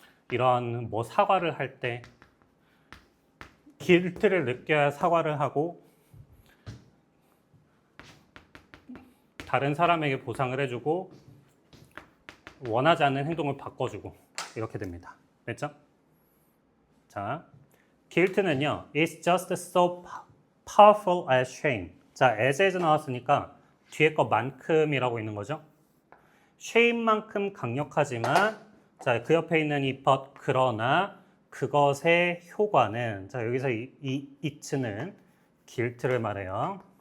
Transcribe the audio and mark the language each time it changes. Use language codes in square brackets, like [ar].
[ko] 이런 뭐 사과를 할 때 guilt를 느껴야 사과를 하고 다른 사람에게 보상을 해주고 원하지 않는 행동을 바꿔주고 이렇게 됩니다. 됐죠? [en] 자, guilt는요, is just so powerful as shame. [ko] 자, as 나왔으니까 뒤에 거만큼이라고 있는 거죠. shame만큼 강력하지만, 자, 그 옆에 있는 이 but 그러나 그것의 효과는, 자, 여기서 이 it는 guilt를 말해요.